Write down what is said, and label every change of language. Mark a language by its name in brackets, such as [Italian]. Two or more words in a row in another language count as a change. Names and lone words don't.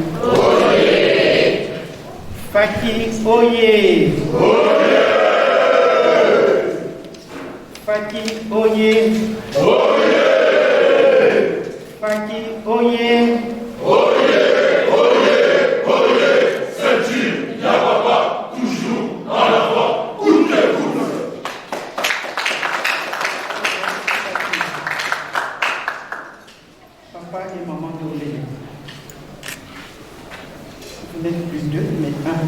[French] Oye! Faki Oye! Oye! Faki Oye! Oye! Faki Oye! Oye! Oye! Oye! C'est-il, Yababa, toujours en avant, coûte-que-coûte! Papa et maman Dolé. Vous n'êtes plus deux, mais un.